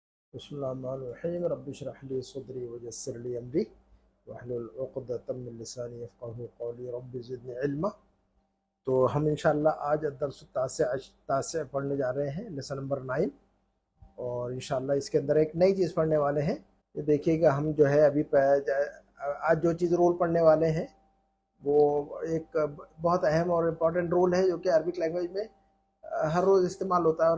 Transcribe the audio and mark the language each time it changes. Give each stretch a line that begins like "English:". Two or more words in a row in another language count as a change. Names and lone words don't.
Arabic: بسم الله الرحمن الرحيم رب اشرح لي صدري ويسر لي أمري واحلل عقدة من لساني يفقهوا قولي رب زدني علما.
Hindi: तो हम इंशाअल्लाह आज तासे पढ़ने जा रहे हैं,
English: lesson number
Hindi: 9। और इंशाअल्लाह इसके अंदर एक नई चीज़ पढ़ने वाले हैं। ये देखिएगा, हम जो है अभी आज जो चीज़ रोल पढ़ने वाले हैं वो एक बहुत अहम और
English: important rule
Hindi: है, जो कि
English: Arabic language
Hindi: में हर रोज़ इस्तेमाल होता है।